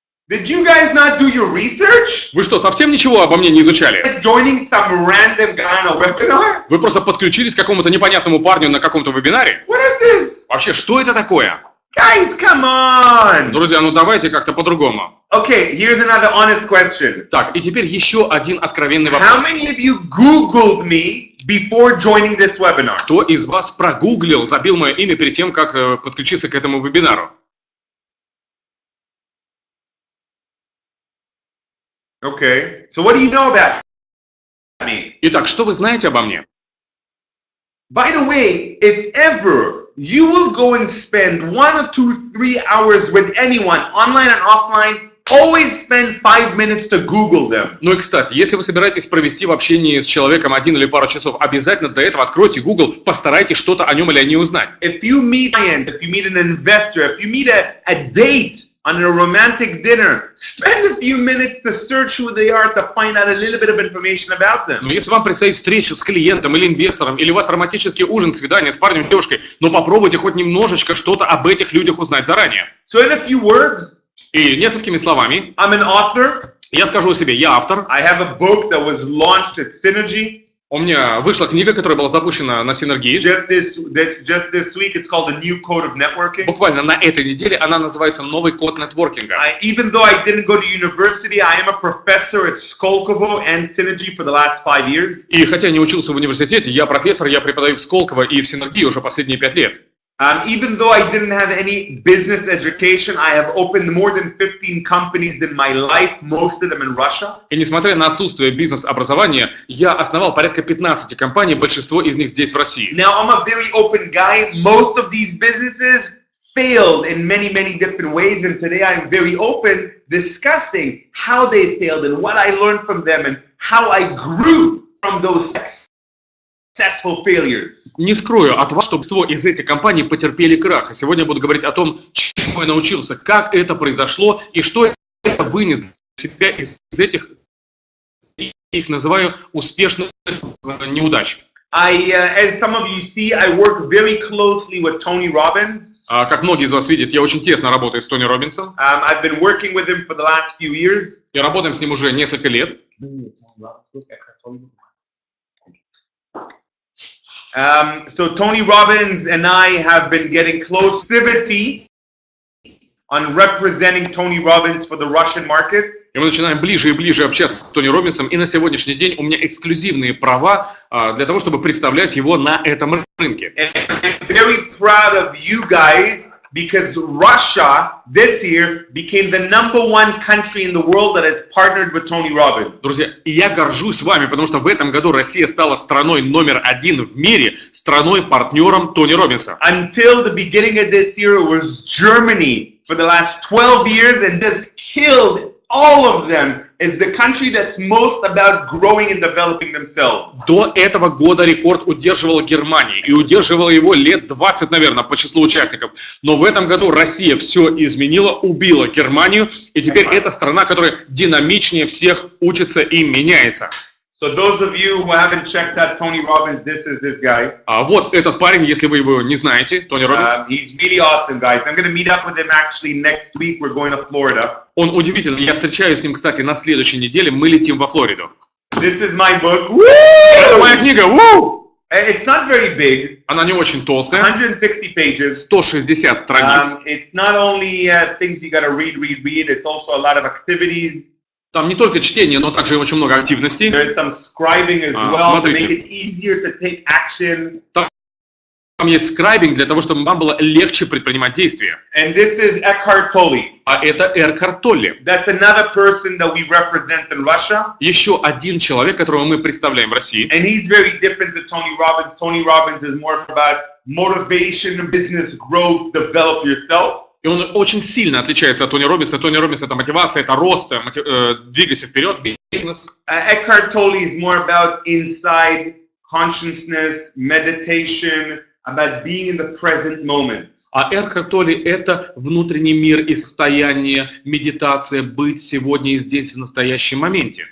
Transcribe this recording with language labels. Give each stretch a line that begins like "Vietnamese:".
English: Did you guys not do your research?
Russian: Вы что, совсем ничего обо мне не изучали?
English: Joining some random guy on a webinar?
Russian: Вы просто подключились к какому-то непонятному парню на каком-то вебинаре?
English: What is this?
Russian: Вообще, что это такое?
English: Guys, come on!
Russian: Друзья, ну давайте как-то по-другому.
English: Okay, here's another honest question.
Russian: Так, и теперь еще один откровенный
English: How
Russian: вопрос.
English: many of you Googled me before joining this webinar?
Russian: Кто из вас прогуглил, забил мое имя перед тем, как подключиться к этому вебинару?
English: Okay, so what do you know about me?
Russian: Итак, что вы знаете обо мне?
English: By the way, if ever you will go and spend 1 or 2, 3 hours with anyone, online and offline, always spend 5 minutes to Google them.
Russian: Ну и, кстати, если вы собираетесь провести в общении с человеком 1 или пару часов, обязательно до этого откройте Google, постарайтесь что-то о нем или о ней узнать.
English: If you meet a client, if you meet an investor, if you meet a date on a romantic dinner, spend a few minutes to search who they are to find out a little bit of information about them.
Russian: Но если вам предстоит встреча с клиентом или инвестором, или у вас романтический ужин, свидание с парнем, девушкой, но попробуйте хоть немножечко что-то об этих людях узнать заранее.
English: So in a few words,
Russian: И несколькими словами
English: I'm an author.
Russian: я скажу о себе, я автор.
English: I have a book that was launched at Synergy.
Russian: У меня вышла книга, которая была запущена на Синергии.
English: Just this week, it's called The New Code of Networking.
Russian: Буквально на этой неделе она называется «Новый код нетворкинга».
English: Even though I didn't go to university, I am a professor at Skolkovo and Synergy for the last 5 years.
Russian: И хотя не учился в университете, я профессор, я преподаю в Сколково и в Синергии уже последние 5 лет.
English: Even though I didn't have any business education, I have opened more than 15 companies in my life, most of them in Russia.
Russian: И несмотря на отсутствие бизнес-образования, я основал порядка 15 компаний, большинство из них здесь, в России.
English: Now, I'm a very open guy. Most of these businesses failed in many, many different ways, and today I'm very open discussing how they failed and what I learned from them and how I grew from those successful failures.
Russian: Не скрою от вас, что большинство из этих компаний потерпели крах. И сегодня я буду говорить о том, чему я научился, как это произошло и что я вынес для себя из этих, их называю, успешных неудач.
English: As some of you see, I work very closely with Tony Robbins.
Russian: Как многие из вас видят, я очень тесно работаю с Тони Роббинсом.
English: I've been working with him for the last few years.
Russian: И работаем с ним уже несколько лет.
English: So Tony Robbins and I have been getting closivity on representing Tony Robbins for the Russian market.
Russian: И мы начинаем ближе и ближе общаться с Тони Роббинсом, и на сегодняшний день у меня эксклюзивные права для того, чтобы представлять его на этом рынке.
English: And I'm very proud of you guys because Russia this year became the #1 country in the world that has partnered with Tony Robbins.
Russian: Друзья, и я горжусь вами, потому что в этом году Россия стала страной номер 1 в мире, страной-партнером Тони Роббинса.
English: Until the beginning of this year, it was Germany for the last 12 years and just killed all of them as the country that's most about growing and developing themselves.
Russian: До этого года рекорд удерживала Германия, и удерживала его лет 20, наверное, по числу участников. Но в этом году Россия все изменила, убила Германию, и теперь это страна, которая динамичнее всех учится и меняется.
English: So those of you who haven't checked out Tony Robbins, this is this guy.
Russian: А вот этот парень, если вы его не знаете, Тони Роббинс.
English: He's really awesome, guys. I'm going to meet up with him actually next week. We're going to Florida.
Russian: Он удивительный. Я встречаюсь с ним, кстати, на следующей неделе. Мы летим во Флориду.
English: This is my book.
Russian: Это моя книга. Woo!
English: It's not very big.
Russian: Она не очень толстая.
English: 160 pages.
Russian: 160 страниц.
English: It's not only things you got to read. It's also a lot of activities.
Russian: Там не только чтение, но также очень много активностей.
English: There's some scribing as well to make it easier to take action.
Russian: Там есть скрайбинг для того, чтобы вам было легче предпринимать действия.
English: And this is Eckhart Tolle.
Russian: А это Экхарт Толле.
English: That's another person that we represent in Russia.
Russian: Еще один человек, которого мы представляем в России.
English: And he's very different to Tony Robbins. Tony Robbins is more about motivation, business growth, develop yourself.
Russian: И он очень сильно отличается от Тони Роббинса. Тони Роббинс — это мотивация, это рост, двигайся вперед, бизнес.
English: Eckhart Tolle is more about inside consciousness, meditation, about being in the present moment.
Russian: А Экхарт Толле — это внутренний мир и состояние, медитация, быть сегодня и здесь в настоящем моменте.